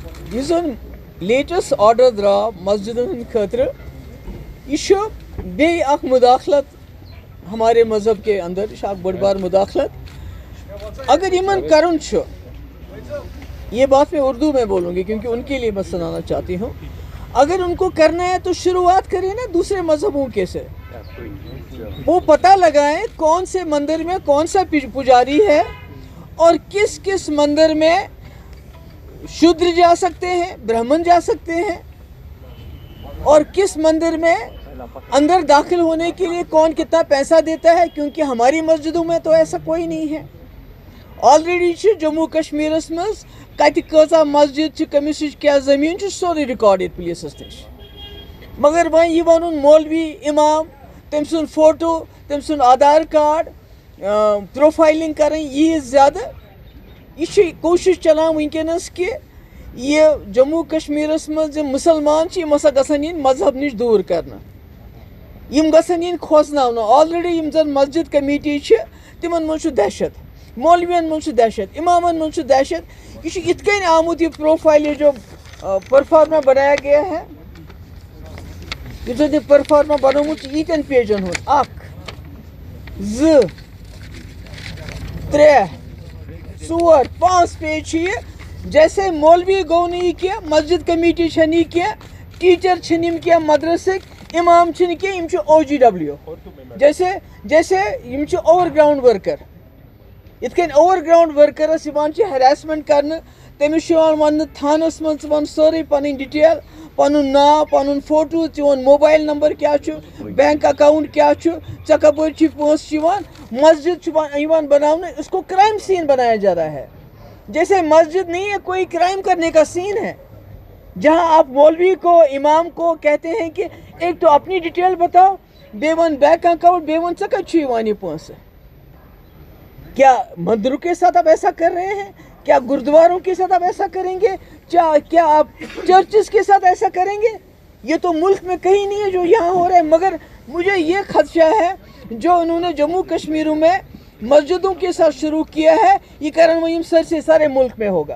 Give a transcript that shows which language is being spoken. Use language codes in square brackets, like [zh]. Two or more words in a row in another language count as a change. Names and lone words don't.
[ks] یُس زن لیٹسٹ آرڈر درٛاو مسجدن ہٕنٛدِ خٲطرٕ یہ چھُ بیٚیہِ اکھ مداخلت [ur] ہمارے مذہب کے اندر، [ks] یہ چھُ اکھ بٔڑ بار مداخلت اگر یمن کرُن چھُ. [ur] یہ بات میں اردو میں بولوں گی کیونکہ ان کے لیے میں سنانا چاہتی ہوں. اگر ان کو کرنا ہے تو شروعات کریں نا دوسرے مذہبوں کے سے. وہ پتہ لگائیں کون سے مندر میں کون سا پجاری ہے اور کس کس مندر میں شودر جا سکتے ہیں، برہمن جا سکتے ہیں، اور کس مندر میں اندر داخل ہونے کے لیے کون کتنا پیسہ دیتا ہے، کیونکہ ہماری مسجدوں میں تو ایسا کوئی نہیں ہے. [ks] آلریڈی جموں کشمیرس مز کتہ کۭژاہ مسجد کمس کیا زمین سورُے ریکارڈڈ پولیسس نش. مگر وۄنۍ یہ ونُن مولوی امام تم سُنٛد فوٹو تم سُنٛد آدھار کارڈ پروفائلنگ کریں یہ زیادہ یہ کوشش چلان ونکس کہ یہ جموں کشمیرس مز مسلمان یم ہسا گژھن ین مذہب نش دور کرنا، یم گژھن ین کھوژناونہٕ. آلریڈی یم زن مسجد کمیٹی تمن من دہشت، مولوین من دہشت، امامن من دہشت. یہ ات کن آمت یہ پروفائل، [ur] یہ جو پرفارما بنایا گیا ہے، [ks] یہ پرفارما بنومت یتن پیجن ہند 1 2 3 4 5 پیج یہ. جیسے مولوی گو نہیں کی، مسجد کمیٹی نہیں کی، ٹیچر چھن کی، مدرسک امام چھن کی، یم OGW جیسے یم [en] over ground worker. [ks] ات کن [en] over ground workers [ks] ہراسمنٹ کرنے، تمس ون تھانس من ون سوری پن ڈیٹیل، پن ناو، پن فوٹو، چون [en] mobile number [ks] کیا، [en] bank account [ks] کیا، ژے کپر پونس مسجد بنانے. [ur] اس کو کرائم سین بنایا جا رہا ہے. جیسے مسجد نہیں ہے کوئی کرائم کرنے کا سین ہے، جہاں آپ مولوی کو امام کو کہتے ہیں کہ ایک تو اپنی ڈیٹیل بتاؤ، [ks] بے ون بینک اکاؤنٹ، بے ون ژے کتھ یہ پونسہ. [ur] کیا مندروں کے ساتھ آپ ایسا کر رہے ہیں؟ کیا گردواروں کے ساتھ آپ ایسا کریں گے؟ کیا آپ چرچز کے ساتھ ایسا کریں گے؟ یہ تو ملک میں کہیں نہیں ہے جو یہاں ہو رہا ہے. مگر مجھے یہ خدشہ ہے جو انہوں نے جموں کشمیروں میں مسجدوں کے ساتھ شروع کیا ہے، [ks] یہ کرن [ur] وہ سر سے سارے ملک میں ہوگا.